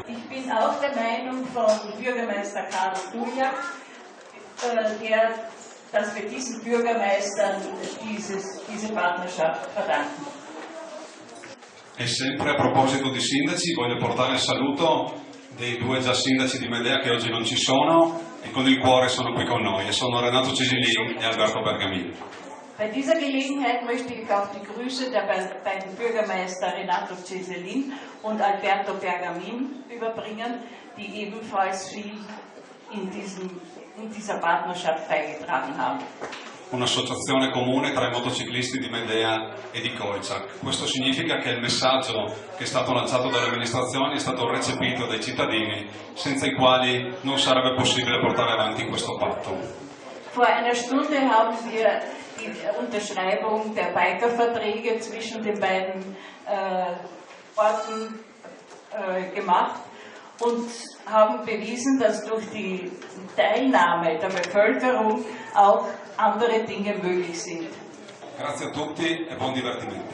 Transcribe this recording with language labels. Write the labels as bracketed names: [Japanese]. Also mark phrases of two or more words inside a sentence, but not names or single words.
[German] Ich bin auch der Meinung von Bürgermeister Karl Dujak, dass wir diesen Bürgermeistern diese Partnerschaft verdanken. [Italian] E sempre a proposito di sindaci voglio portare il saluto dei due già sindaci di Medea che oggi non ci sono e con il cuore sono qui con noi, e sono Renato Cesilin e Alberto Bergamin. [German] Bei dieser Gelegenheit möchte ich auch die Grüße der beiden Bürgermeister Renato Ceselin und Alberto Bergamin überbringen, die ebenfalls viel in dieser Partnerschaft beigetragen haben. [Italian] Un'associazione comune tra i motociclisti di Medea e di Koicak. Questo significa che il messaggio che è stato lanciato dalle amministrazioni è stato recepito dai cittadini, senza i quali non sarebbe possibile portare avanti questo patto. [German] Vor einer Stunde haben wir die Unterschreibung der Bikerverträge zwischen den beiden Orten gemacht und haben bewiesen, dass durch die Teilnahme der Bevölkerung auch andere Dinge möglich sind. [Italian] Grazie a tutti e buon divertimento.